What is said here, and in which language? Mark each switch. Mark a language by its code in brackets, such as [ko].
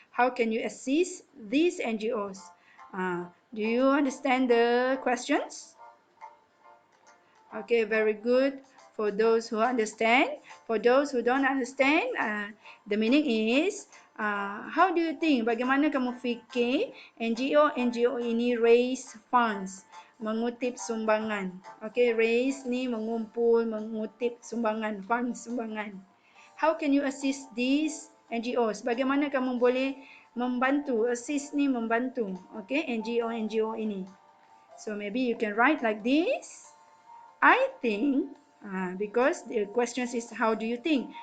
[en] How can you assist these NGOs? Do you understand the questions? Okay, very good. For those who understand, for those who don't understand, the meaning is, how do you think? [ms] Bagaimana kamu fikir NGO ini [en] raise funds, [ms] mengutip sumbangan? Okay, raise ni mengumpul, mengutip sumbangan, funds, sumbangan. [en] How can you assist these NGOs? [ms] Bagaimana kamu boleh membantu? [en] Assist [ms] ni membantu. [en] Okay, NGO ini. So maybe you can write like this. I think, because the question is how do you think?